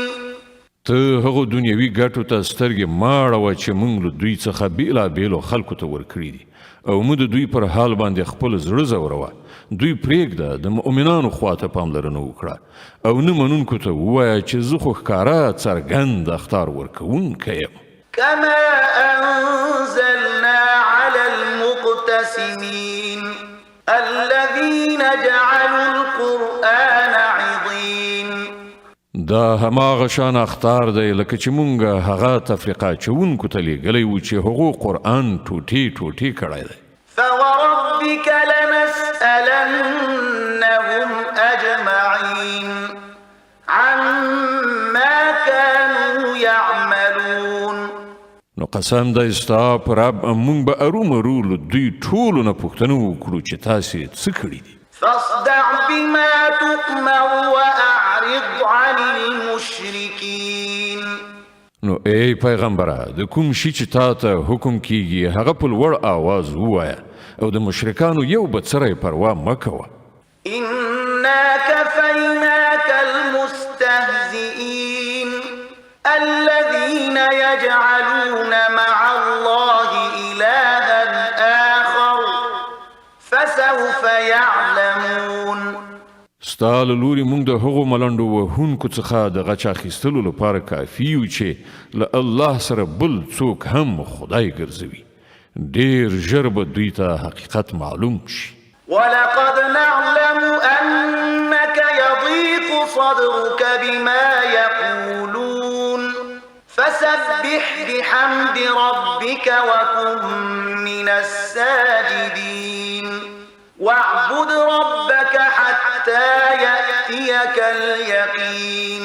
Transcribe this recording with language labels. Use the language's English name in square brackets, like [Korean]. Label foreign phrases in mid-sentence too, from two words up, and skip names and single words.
[Pashto] ته هغو دنیوي ګټو ته سترګې مه اړوه چې موږ له دوی څخه بېلابېلو خلکو ته ورکړي دي او موږ د دوی پر حال باندې خپل زړه ځوروه دوی پرېږده د مؤمنانو خواته پاملرنه وکړه او نه منونکو ته ووایه چې زه خو ښکاره څرګند اخطار ورکوونکی یم [Arabic] كما أنزلنا على المقتسمين الذين جعلوا القرآن عضين [Pashto] دا هماغه شان اخطار دی لکه چې مونږ هغه تفریقه چونکو ته لیږلی و چې هغو قرآن ټوټې ټوټې کړی دی [Arabic] فوربك لنسألنهم أجمعين عما كانوا يعملون [Pashto] نو قسم دی ستا په رب مونږ به ارومرو له دوی ټولو نه پوښتنه وکړو چې تاسې څه کړي دي [Arabic] فاصدع بما تؤمر وأعرض عن المشركين [Pashto] نو ای پیغمبره د کوم شي چې تا ته حکم کیږي هغه په لوړ آواز ووایه او د مشرکانو یو به څه پروا مه کوه [Arabic] إنا كفيناك المستهزئين الذين يجعلون مع الله إلها آخر فسوف يعلمون [Pashto] ستا له لوري موږ د هغو ملنډو وهونکو څخه د غچ اخیستلو لپاره کافي یو چې له الله سره بل څوک هم خدای ګرځوي ډېر ژر به دوی ته حقیقت معلوم شي [Arabic] ولقد نعلم أنك يضيق صدرك بما يقولون فسبح بحمد ربك وكن من الساجدين واعبد ربك حتى يأتيك اليقين.